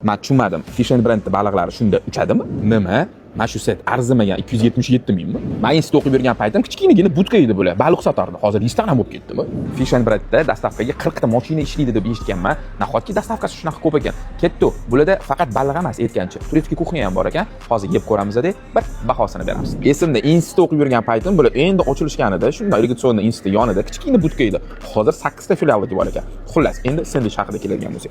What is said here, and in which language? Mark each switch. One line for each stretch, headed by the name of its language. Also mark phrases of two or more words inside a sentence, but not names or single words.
Uzbek: Men tushunmadim. Fish and Brand baliqlari shunda uchadimi? Nima? Mana shu set arzimagan 277 mingmi? Men institutda o'qib yurgan paytim kichkinagina budka edi bular. Baliq sotardi. Hozir restoran bo'lib ketdimi? Fish and Brandda dastavkaga 40 ta mashina ishlaydi deb eshitganman. Nahotki dastavkasi shunaqa ko'p ekan. Ketdi. Bularda faqat baliq emas, aytgancha. Turistik kuxnya ham bor ekan. Hozir yeb ko'ramiz-da, bir bahosini beramiz. Esimda institutda o'qib yurgan paytim bular endi ochilishganida, shunda irrigatsion institut yonida kichkina budka edi. Hozir 8 ta filiali bor ekan. Xullas, endi sendvich haqida keladigan bo'lsak.